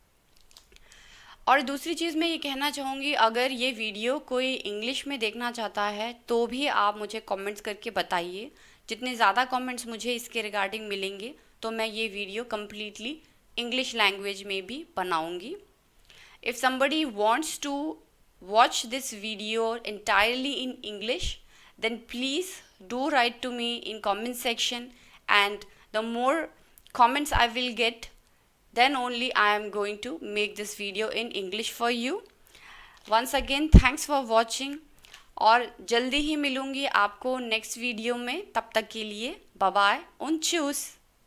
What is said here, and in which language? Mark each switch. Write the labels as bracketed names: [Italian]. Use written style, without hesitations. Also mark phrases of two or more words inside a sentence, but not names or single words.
[Hindi] और दूसरी चीज़ मैं ये कहना चाहूँगी, अगर ये वीडियो कोई इंग्लिश में देखना चाहता है तो भी आप मुझे कमेंट्स करके बताइए। जितने ज़्यादा कमेंट्स मुझे इसके रिगार्डिंग मिलेंगे तो मैं ये वीडियो कम्प्लीटली [English] English language [Hindi] में भी बनाऊँगी। [English] If somebody wants to watch this video entirely in English, then please do write to me in comment section, and the more comments I will get, then only I am going to make this video in English for you. Once again, thanks for watching, [Hindi] और जल्दी ही मिलूँगी आपको [English] next video [Hindi] में। तब तक के लिए [English] bye bye [German] und tschüss।